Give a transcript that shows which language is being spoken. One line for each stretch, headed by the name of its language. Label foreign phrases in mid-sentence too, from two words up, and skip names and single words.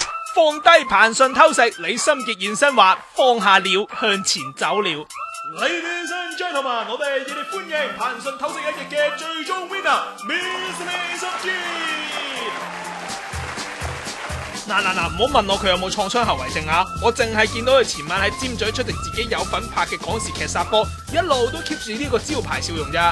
Cantonese: 放低彭順偷食，李心潔現身話放下了，向前走了。
English: Ladies and gentlemen，
Cantonese: 我哋熱烈歡迎彭順偷食一役嘅最終 winner，Miss 李心潔。嗱，唔好問我佢有冇創傷後遺症啊！我淨係見到佢前晚喺尖咀出席自己有份拍嘅港視劇殺波，一路都 keep 住呢個招牌笑容咋。